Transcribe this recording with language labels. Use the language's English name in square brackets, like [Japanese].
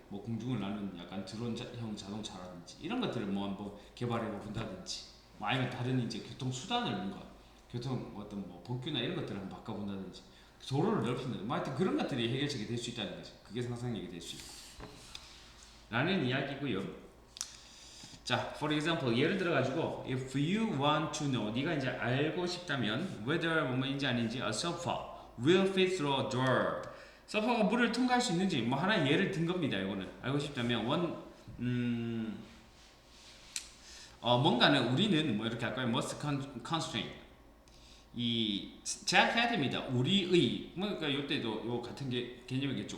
[Korean] 뭐 공중을 나는 약간 드론형 자동차라든지 이런 것들을 뭐 한번 개발해 본다든지, 뭐 아니면 다른 이제 교통 수단을 뭔가 교통 어떤 뭐 법규나 이런 것들을 한번 바꿔본다든지 도로를 넓힌다든지, 뭐 하여튼 그런 것들이 해결책이 될 수 있다는 거지. 그게 상상력이 될 수 있고. 라는 이야기고요. [English] 자, for example [Korean] 예를 들어가지고 [English] if you want to know [Korean] 네가 이제 알고 싶다면 [English] whether [Korean] 뭐뭐인지 아닌지 [English] a sofa will fit through a door. [Korean] 소파가 물을 통과할 수 있는지 뭐 하나 예를 든 겁니다. 이거는 알고 싶다면 뭔가는 우리는 뭐 이렇게 할까요? [English] must constrain [Korean] 이 제약해야 됩니다. 우리의 그러니까 이때도 요 같은 게 개념이겠죠.